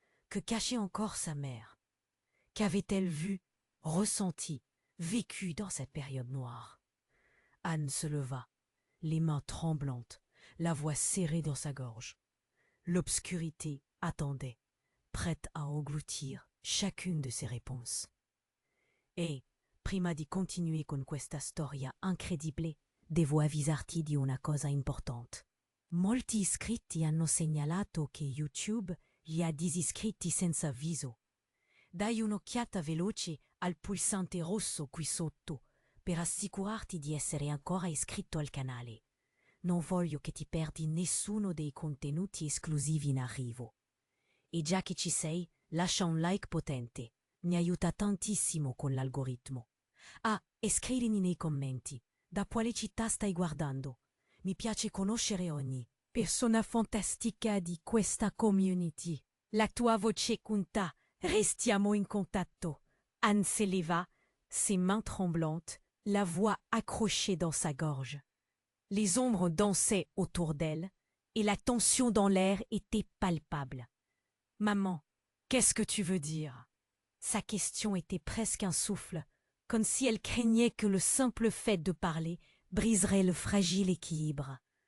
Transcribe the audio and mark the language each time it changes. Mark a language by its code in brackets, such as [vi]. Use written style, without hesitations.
[fr] Que cachait encore sa mère? Qu'avait-elle vu, ressenti, vécu dans cette période noire? Anne se leva, les mains tremblantes, la voix serrée dans sa gorge. L'obscurité attendait, prête à engloutir chacune de ses réponses. [it] E, prima di continuare con questa storia incredibile, devo avvisarti di una cosa importante. Molti iscritti hanno segnalato che YouTube li ha disiscritti senza avviso. Dai un'occhiata veloce al pulsante rosso qui sotto per assicurarti di essere ancora iscritto al canale. Non voglio che ti perdi nessuno dei contenuti esclusivi in arrivo. E già che ci sei, lascia un like potente, mi aiuta tantissimo con l'algoritmo. Ah, e scrivimi nei commenti, da quale città stai guardando? Mi piace conoscere ogni Persona fantastica di questa community. La tua voce conta. Restiamo in contatto. [fr] Anne s'éleva, ses mains tremblantes, la voix accrochée dans sa gorge. Les ombres dansaient autour d'elle, et la tension dans l'air était palpable. Maman, qu'est-ce que tu veux dire? Sa question était presque un souffle, comme si elle craignait que le simple fait de parler briserait le fragile équilibre.